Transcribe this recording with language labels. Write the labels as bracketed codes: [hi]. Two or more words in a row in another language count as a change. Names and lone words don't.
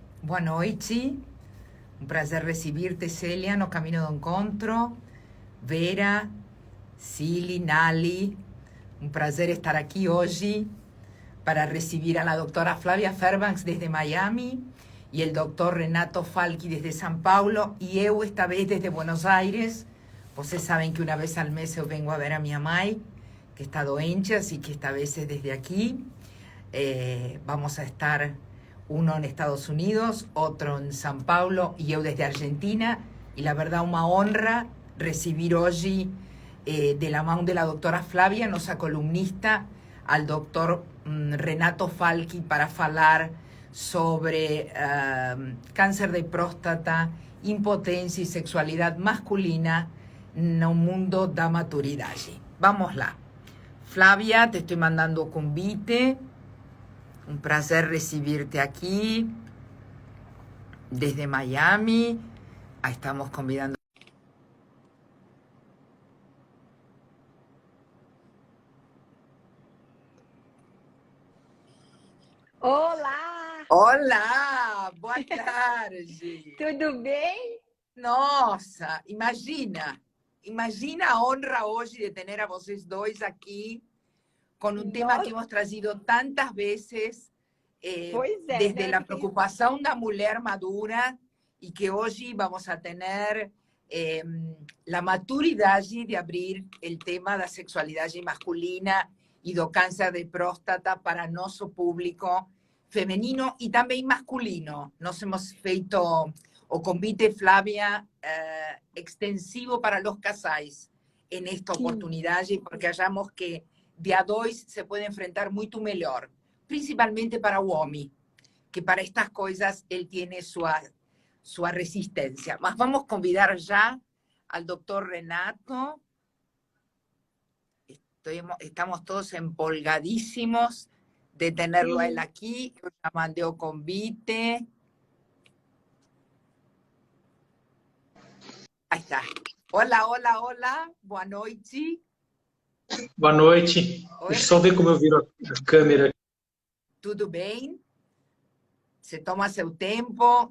[pt] Boa noite, um prazer recibir-te, Célia, no Caminho do Encontro. [es] Vera, Cili, Nali, [pt] um prazer estar aqui hoje para recibir [es] a la doctora Flavia Fairbanks desde Miami y el doctor Renato Falchi desde São Paulo y eu esta vez desde Buenos Aires. [pt] Vocês sabem que [es] una vez al mes [pt] eu vengo a ver a minha mãe, que está doente, [es] así que esta vez es desde aquí. Vamos a estar uno en Estados Unidos, otro en São Paulo y eu desde Argentina. Y la verdad, una honra recibir hoy de la mano de la doctora Flavia, [pt] nossa columnista, [es] al doctor Renato Falchi [pt] para falar sobre [es] cáncer de próstata, impotencia y sexualidad masculina [pt] no mundo da maturidade. Vamos lá. [es] Flavia, te estoy mandando convite. Un placer recibirte aquí desde Miami. Ahí estamos convidando. [pt] Olá! Olá, boa tarde. Tudo bem? Nossa, imagina a honra hoje de ter a vocês dois aqui [es] con un tema que hemos traído tantas veces desde la preocupación de la mujer madura y que hoy vamos a tener la maturidad de abrir el tema de la sexualidad masculina y do cáncer de próstata para nuestro público femenino y también masculino. Nos hemos [pt] feito o convite, [es] Flavia, extensivo para los casais en esta oportunidad, porque hallamos que de a dois se puede enfrentar [pt] muito melhor, principalmente para o homem, que para estas coisas [es] ele tiene sua resistência. [pt] Mas vamos convidar já al doctor Renato. [es] Estamos todos empolgadísimos de tenerlo a él aquí. [pt] Eu já mandei o convite. Aí está. Olá, olá, olá. Boa noite. Boa noite. Oi. Deixa eu só ver como eu viro a câmera. Tudo bem? Você toma seu tempo.